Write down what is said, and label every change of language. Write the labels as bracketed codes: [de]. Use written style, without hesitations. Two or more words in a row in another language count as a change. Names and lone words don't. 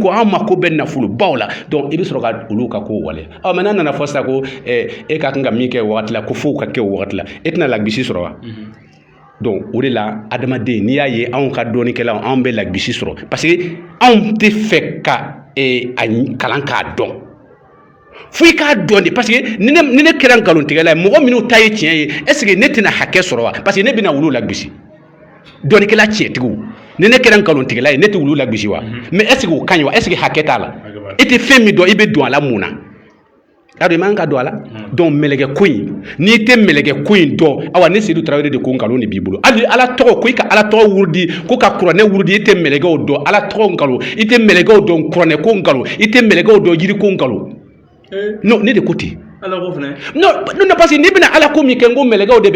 [bm] ko an mako bɛ nafolobaw la donc i bɛ sɔrɔ ka olu ka kow waleya mais n'a nana fɔ sisan ko e ka kan ka min kɛ o wagati la ko fo ka kɛ o wagati la e tɛna lagosi sɔrɔ wa donc o de la adamaden n'i y'a ye anw ka dɔnnikɛlaw anw bɛ lagosi sɔrɔ [fr] parce que [bm] anw tɛ fɛ ka a kalan k'a dɔn fo i k'a dɔn de [fr] parce que [bm] ni ne kɛra nkalontigɛla ye mɔgɔ minnu ta ye tiɲɛ ye [fr] est ce que [bm] ne tɛna hakɛ sɔrɔ wa [fr] parce que [bm] ne bɛna olu lagosi dɔnnikɛla tiɲɛtigiw ni ne kɛra nkalontigɛla ye ne tɛ olu lagosi wa [fr] mais est ce que [bm] o ka ɲi wa [fr] est ce que [bm] hakɛ t'a la e tɛ fɛn min dɔn i bɛ don a la mun na y'a dɔn i man ka don a la donc mɛlɛkɛ ko in n'i tɛ mɛlɛkɛ ko in dɔn awa ne Seydou Traoré de ko nkalon de b'i bolo hali ala tɔgɔ ko i ka ala tɔgɔ wurudi ko ka kuranɛ wurudi i tɛ mɛlɛkɛw dɔn ala tɔgɔ nkalon i tɛ mɛlɛkɛw dɔn kuranɛ ko nkalon i tɛ mɛlɛkɛw dɔn yiri ko nkalon non ne de ko ten non [fr] parce que [bm] n'i bɛna ala ko min kɛ n ko mɛlɛkɛw de bɛ